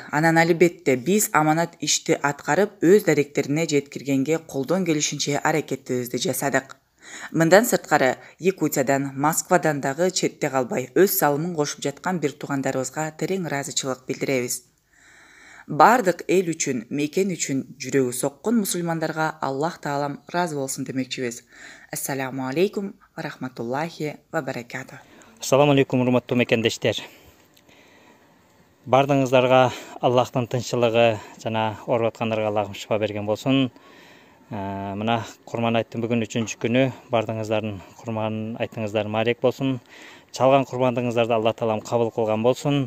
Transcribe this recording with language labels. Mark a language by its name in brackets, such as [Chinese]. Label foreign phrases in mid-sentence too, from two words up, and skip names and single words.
[Kyrgyz] Анан албетте биз аманат ишти аткарып, өз даректерине жеткиргенге колдон келишинче аракетибизди жасадык. Мындан сырткары, Якутиядан, Москвадан дагы четте калбай өз салымын кошуп жаткан бир туугандарыбызга терең ыраазычылык билдиребиз. Бардык эл үчүн, мекен үчүн жүрөгү соккон мусулмандарга Аллах таалам ыраазы болсун демекчибиз. [Arabic] السلام عليكم ورحمة الله وبركاته. السلام عليكم, [Kyrgyz] урматтуу мекендештер. Бардыңыздарга Аллахтын тынччылыгы жана ооруп аткандарга Аллахым шифа берген болсун. Мына Курман айттын бүгүн 3-чү күнү, бардыңыздардын Курман айтыңыздар марек болсун. Чалган курмандыгыңыздарды Алла таалам кабыл кылган болсун.